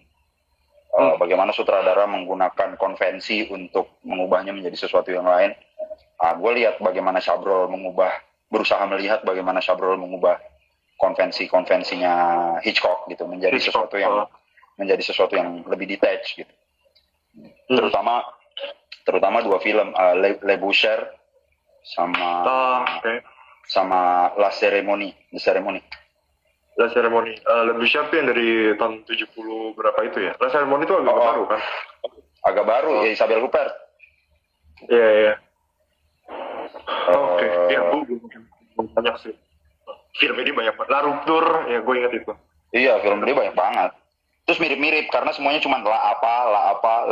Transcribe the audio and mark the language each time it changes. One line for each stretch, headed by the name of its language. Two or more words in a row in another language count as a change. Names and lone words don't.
Indonesian: Bagaimana sutradara menggunakan konvensi untuk mengubahnya menjadi sesuatu yang lain. Gue lihat bagaimana Chabrol berusaha melihat bagaimana Chabrol mengubah konvensinya Hitchcock gitu menjadi sesuatu yang lebih detached gitu. Terutama dua film Le Boucher sama La Cérémonie. La Cérémonie. Le Boucher itu yang dari tahun 70 berapa itu ya? La Cérémonie itu agak baru kan? Agak baru ya, Isabelle Huppert. Iya. Oke. Ya, banyak sih. Film ini banyak banget. La Rupture, ya gue ingat itu. Iya, film ini banyak banget. Terus mirip-mirip karena semuanya cuma le apa.